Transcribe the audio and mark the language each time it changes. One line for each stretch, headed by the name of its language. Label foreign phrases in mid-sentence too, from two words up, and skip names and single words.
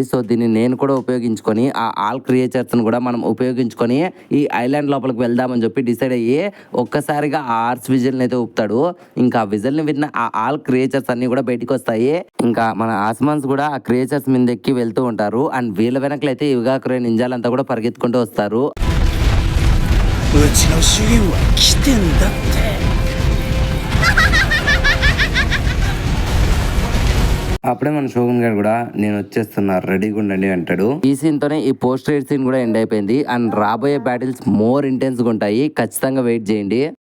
Telugu: సో దీన్ని నేను కూడా ఉపయోగించుకొని ఆ
English: all creatures
Telugu: కూడా మనం ఉపయోగించుకొని ఈ ఐలాండ్ లోపలికి వెళ్దామని చెప్పి డిసైడ్ అయ్యి ఒక్కసారిగా ఆ హార్స్ విజల్ని అయితే ఊపుతాడు. ఇంకా ఆ విజల్ని విన్న ఆ
English: all creatures
Telugu: అన్ని కూడా బయటికి వస్తాయి. ఇంకా మన ఆస్మాన్స్ కూడా ఆ క్రియేచర్స్ మీద ఎక్కి వెళ్తూ ఉంటారు. అండ్ వీళ్ళ వెనకలైతే యుగాకురే నింజాలంతా కూడా పరిగెత్తుకుంటూ వస్తారు.
Japanese: うちの主演は来てんだって。
Telugu: అప్పుడే మన షోగున్ గారు కూడా నేను వచ్చేస్తున్నా రెడీగా ఉండండి అంటాడు. ఈ సీన్ తోనే ఈ
English: post credit scene
Telugu: కూడా ఎండ్ అయిపోయింది. అండ్ రాబోయే
English: battles more intense
Telugu: గా ఉంటాయి, ఖచ్చితంగా వెయిట్ చేయండి.